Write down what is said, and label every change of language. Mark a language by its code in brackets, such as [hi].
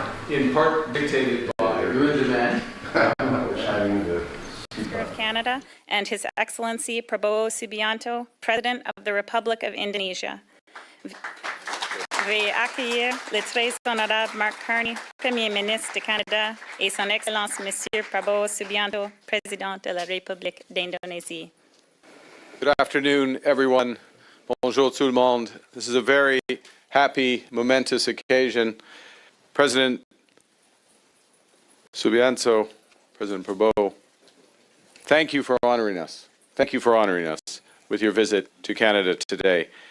[en] in part dictated by your demand. Of Canada and His Excellency Prabowo Subianto, President of the Republic of Indonesia. [fr] Veuillez accueillir le très honorable Mark Carney, Premier ministre de Canada, et son Excellence Monsieur Prabowo Subianto, Président de la République d'Indonésie. [en] Good afternoon, everyone. [fr] Bonjour tout le monde. [en] This is a very happy, momentous occasion. President Subianto, President Prabowo, thank you for honoring us. Thank you for honoring us with your visit to Canada today.